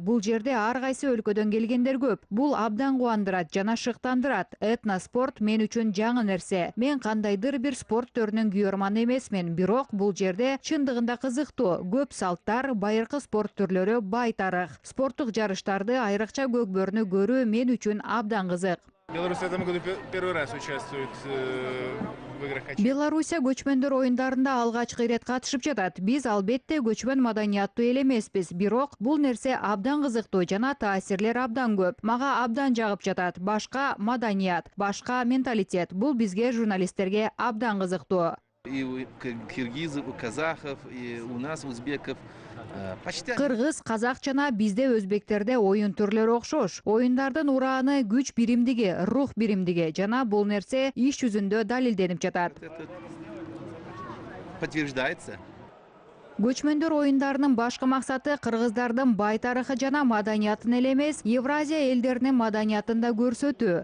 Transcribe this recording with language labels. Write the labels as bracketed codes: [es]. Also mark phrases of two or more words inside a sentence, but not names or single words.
[ky] Бул жерде ар кайсы өлкөдөн келгендер көп. Бул абдан кубандырат жана шыктандырат. Этноспорт мен үчүн жаңы нерсе. Мен кандайдыр бир спорт түрүнүн күйөрманы эмесмин, бирок бул жерде чындыгында кызыктуу. Көп салттар, байыркы спорт түрлөрү, бай тарых. Спорттук жарыштарды, айрыкча көкбөрүнү көрүү мен үчүн абдан кызык. [ru] Беларусь в этом году первый раз участвует в играх. [ky] Белоруссия көчмөндөр оюндарында алгачкы ирет катышып жатат. Биз албетте көчмөн маданияттуу эл эмеспиз, бирок бул нерсе абдан кызыктуу жана таасирлер абдан көп. Мага абдан жагып жатат. Башка маданият, башка менталитет. Бул бизге журналисттерге абдан кызыктуу. [ru] И у киргизов, у казахов, и у нас, узбеков. Почти... [ky] Кыргыз, казак жана бизде өзбектерде оюн түрлөрү окшош. Оюндардын урааны күч биримдиги, рух биримдиги жана бул нерсе иш жүзүндө далилденип жатат. [ru] Подтверждается. [ky] Көчмөндөр оюндарынын башкы максаты кыргыздардын бай тарыхы жана маданиятын эле эмес, Евразия элдеринин маданиятын да көрсөтүү.